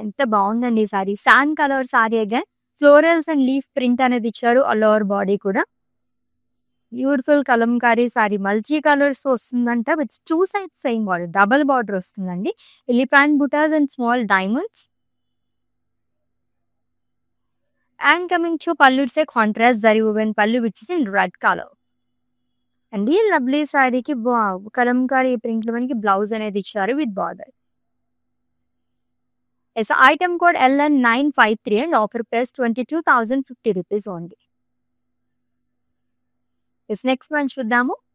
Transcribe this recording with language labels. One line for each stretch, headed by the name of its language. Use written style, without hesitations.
Telugu: ఎంత బాగుందండి ఈ sorry. Sand colour sorry again florals and leaf print అనేది ఇచ్చారు ఆల్ ఓవర్ బాడీ కూడా. Beautiful Kalamkari sorry, multi colours వస్తుందంట with 2 sides same border, double border వస్తుందండి. Elephant buttas and small diamonds.
English: And coming to pallu, it's a contrast zari woven pallu which is in red color.
Telugu: And ఈ lovely సారీకి Kalamkari print లో మనకి blouse అనేది ఇచ్చారు with border.
English: Yes item code LN 953 and offer price 22,050 rupees only.
Telugu: Yes next one చూద్దాము.